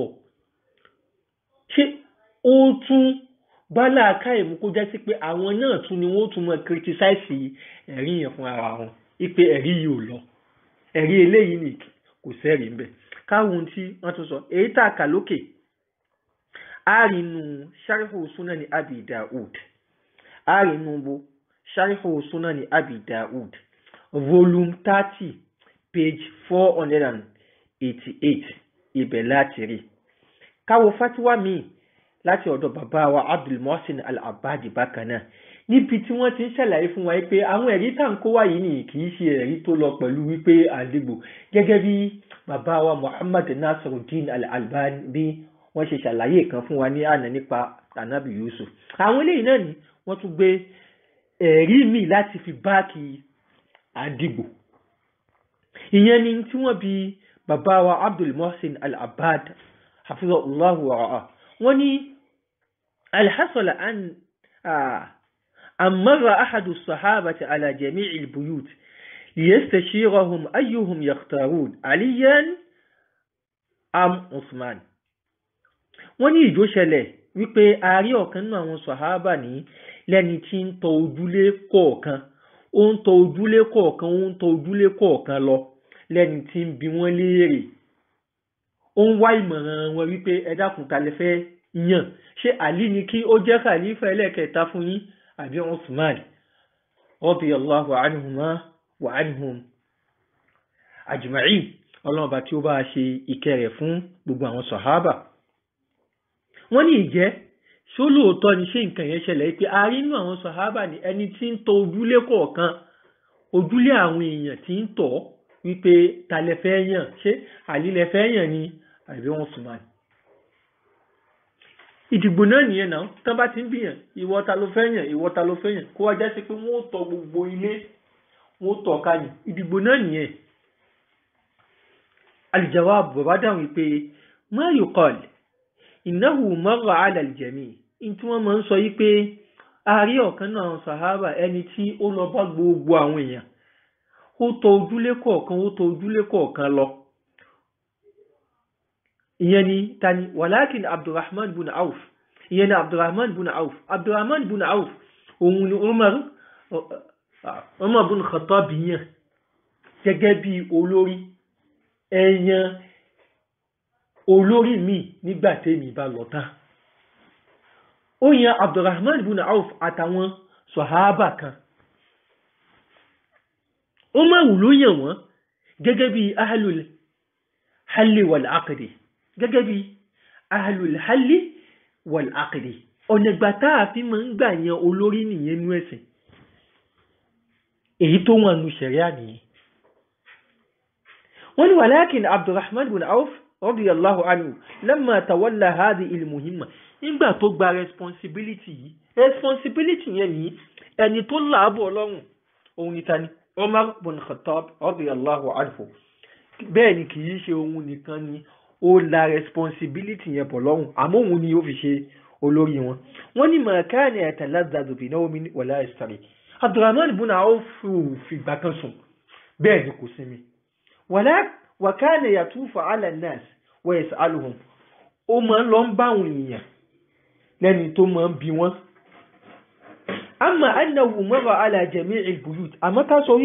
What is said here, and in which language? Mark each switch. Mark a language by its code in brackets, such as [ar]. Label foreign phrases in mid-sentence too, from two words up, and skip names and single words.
[yo] ṣé ó tún bá láàká ìmú kó jẹ́ sí pé àwọn náà tún ni wọ́n tún mọ̀ criticize ẹ̀rí yẹn fún ara wọn wípé ẹ̀rí yìí ò lọ ẹ̀rí eléyìí ni kò sẹ́rí ń bẹ̀. káwọn tí wọ́n tún sọ èyí tá a kà lókè àrínú Sharihu Sunani Abi Daud àrínú bo Sharihu Sunani Abi Daud [en] volume 30 page 488 [yo] ibẹ̀ láti rí. káwo fatiwa míì láti ọ̀dọ̀ bàbá wa Abdul Muhsin Al-Abbad bákan náà níbi tí wọ́n ti ń ṣàlàyé fún wa pé àwọn ẹ̀rí tá à ń kó wá yìí nìyí kì í ṣe ẹ̀rí tó lọ pẹ̀lú wípé àdìgbò gẹ́gẹ́ bí bàbá wa Muhammad Nasiruddin Al-Albani bí wọ́n ṣe ṣàlàyé kan fún wa ní àná nípa Ànábì Yusuf. àwọn eléyìí náà ni wọ́n tún gbé ẹ̀rí míì láti fi báàkì àdìgbò. ìyẹn ni tí wọ́n bi bàbá wa [ar] Abdul Muhsin Al-Abbad حفظه الله ورعاه [yo] wọ́n ní [ar] هل حصل أن مر أحد الصحابة على جميع البيوت ليستشيرهم أيهم يختارون عليا أم عثمان. [yo] wọ́n ní ìjó ṣẹlẹ̀ wípé a rí ọ̀kan nínú àwọn sàhábà ní lẹ́ni tí ń tọ ojúlé kọ̀ọ̀kan ó ń tọ ojúlé kọ̀ọ̀kan ó ń tọ ojúlé kọ̀ọ̀kan lọ lẹ́ni tí ń bi wọ́n léèrè ó ń wá ìmọ̀ràn wọn wípé ẹ dákun ta lẹ fẹ́ yàn ṣé àlí ni kí ó jẹ́ khalifa ẹlẹ́kẹta fún yín àbí Usman [ar] رضي الله عنهما وعنهم أجمعين [yo] ọlọ́run bá tí ó bá ṣe ìkẹ́ rẹ̀ fún gbogbo àwọn sàhábà wọ́n ní ìjẹ́ ṣó lóòótọ́ ni ṣé nǹkan yẹn ṣẹlẹ̀ pé a rí inú àwọn sàhábà ní ẹni tí ń tọ ojúlé kọ̀ọ̀kan ojúlé àwọn èèyàn tí ń tọ̀ wípé ta lẹ fẹ́ yàn ṣé àlí lẹ fẹ́ yàn ni àbí Usman ìdìbò náà nìyẹn náà tán bá ti ń bìyàn ìwọ ta ló fẹ́ yàn ìwọ ta ló fẹ́ yàn kó wá já sí pé wọ́n ó tọ gbogbo ilé wọ́n ó tọ̀ ká ní ìdìbò náà nìyẹn aljawab bàbá dáhùn wípé [ar] ما يقال إنه مر على الجميع [yo] tí wọ́n máa ń sọ yí pé a rí ọ̀kan náà àwọn sàhábà ẹni tí ó lọ bá gbogbo àwọn èèyàn ó tọ ojúlé kọ̀ọ̀kan lọ ìyẹn ni tani walakin abdulrahman bin auf ìyẹn ni abdulrahman bin auf òun ni umar bin khattab yàn gẹ́gẹ́ bí olórí ẹ̀yàn olórí mi nígbà tèmi bá lọ tán ó yan abdulrahman bin auf àtàwọn sàhábà kan umar ló yàn wọ́n gẹ́gẹ́ bí [ar] أهل الحل والعقد [yo] gẹ́gẹ́ bí [ar] أهل الحل والعقد [yo] ọ̀nà ìgbà tá a fi máa ń gbà yan olórí nìyẹn nú ẹ̀sìn èyí tó wọn nu ṣẹ̀ríà nìyẹn wọ́n ní [ar] ولكن عبد الرحمن بن عوف رضي الله عنه لما تولى هذه المهمة [yo] nígbà tó gba responsibility yẹn ní ẹni tó láàbọ̀ ọlọ́run òun ni tani umar bin khattab [ar] رضي الله عنه [yo] bẹ́ẹ̀ ni kì í ṣe òun nìkan ni ó la responsibility yẹn bọ̀ lọ́rùn àmọ́ òun ni ó fi ṣe olórí wọn wọ́n ní [ar] ما كان يتلذذ بنوم ولا يستريح [yo] abdulrahman bin auf fìgbà kan sùn bẹ́ẹ̀ ni kò sinmi [ar] وكان يطوف على الناس ويسألهم [yo] ó máa ń lọ ń bá àwọn èèyàn lẹ́ni tó máa ń bi wọ́n [ar] أما أنه مر على جميع البيوت [yo] àmọ́ ká